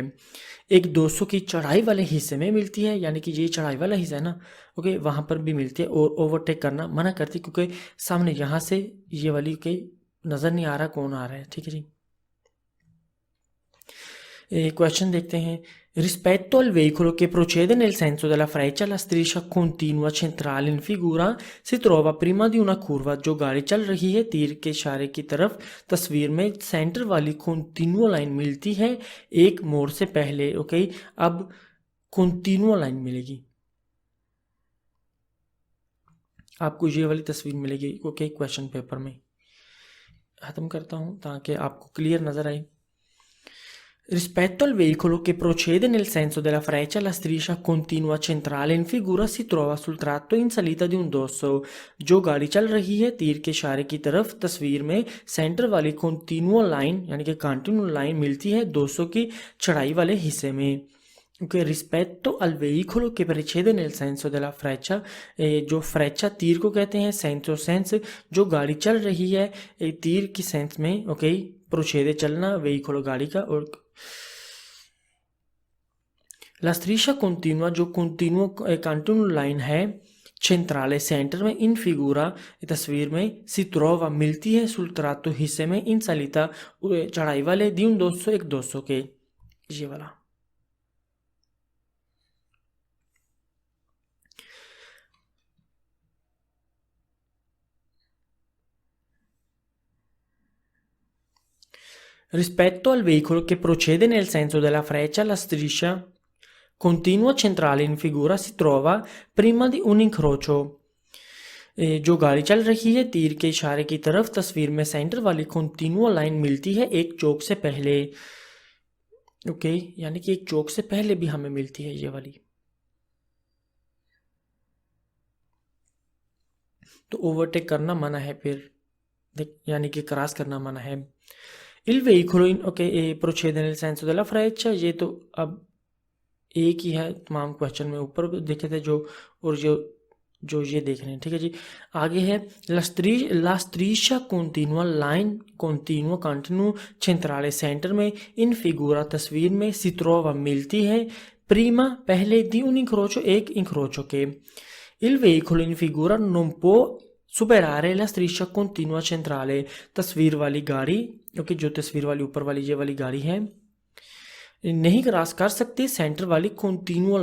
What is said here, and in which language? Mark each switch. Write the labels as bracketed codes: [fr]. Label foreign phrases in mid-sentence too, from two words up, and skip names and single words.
[hi] एक 200 की चढ़ाई वाले हिस्से में मिलती है, यानी कि ये चढ़ाई वाला हिस्सा है ना, ओके, वहाँ पर भी मिलती है और ओवरटेक करना मना करती, क्योंकि सामने यहाँ से ये वाली के नज़र नहीं आ रहा कौन आ रहा है। ठीक है जी, क्वेश्चन देखते हैं। [it] Rispetto al veicolo che procede nel senso della freccia, la striscia continua centrale in figura si trova prima di una curva। [hi] जो गाड़ी चल रही है तीर के इशारे की तरफ, तस्वीर में सेंटर वाली [en] continue line [hi] मिलती है एक मोड़ से पहले। ओके, अब [en] continue line [hi] मिलेगी, आपको ये वाली तस्वीर मिलेगी। ओके, [en] question paper [hi] में ख़त्म करता हूँ ताकि आपको क्लियर नज़र आए। [it] Rispetto al veicolo che procede nel senso della freccia, la striscia continua centrale in figura si trova sul tratto in salita di un dosso। [hi] जो गाड़ी चल रही है तीर के इशारे की तरफ, तस्वीर में सेंटर वाली [en] continue line [hi] यानी कि [en] continue line [hi] मिलती है 200 की चढ़ाई वाले हिस्से में। ओके, [it] rispetto al veicolo che precede nel senso della freccia, [hi] जो फ्रेचा तीर को कहते हैं, सेंसो सेंस जो गाड़ी चल रही है तीर की सेंस में। ओके, प्रोचेदे चलना, वेहिकलो गाड़ी का, और [it] La striscia continua [hi] जो [en] continue line [hi] है centrale सेंटर में [it] in figura [hi] तस्वीर में [it] si trova [hi] मिलती है [it] sul tratto [hi] हिस्से में [it] in salita [hi] चढ़ाई वाले [it] di un dosso [hi] एक 200 के, ये वाला। [it] Rispetto al veicolo che procede nel senso della freccia, la striscia continua centrale in figura si trova prima di un incrocio। [hi] जो गाड़ी चल रही है तीर के इशारे की तरफ, तस्वीर में सेंटर वाली कंटिन्यू लाइन मिलती है एक चौक से पहले। ओके, यानी कि एक चौक से पहले भी हमें मिलती है ये वाली। तो ओवरटेक करना मना है, फिर यानी कि क्रॉस करना मना है। [it] Il veicolo in procede nel senso della freccia, [hi] ये तो अब एक ही है तमाम क्वेश्चन में, ऊपर देखे थे जो, और जो ये देख रहे हैं। ठीक है जी, आगे है [it] la striscia continua [en] line continue [hi] centrale सेंटर में [it] in figura [hi] तस्वीर में [it] si trova [hi] मिलती है prima पहले [it] di un incrocio [hi] एक इंक्रोचो के। [it] Il veicolo in figura non può superare la striscia continua centrale, [hi] तस्वीर वाली गाड़ी, ओके, जो तस्वीर वाली ऊपर वाली ये वाली गाड़ी है, नहीं क्रॉस कर सकती सेंटर वाली [en] continue line.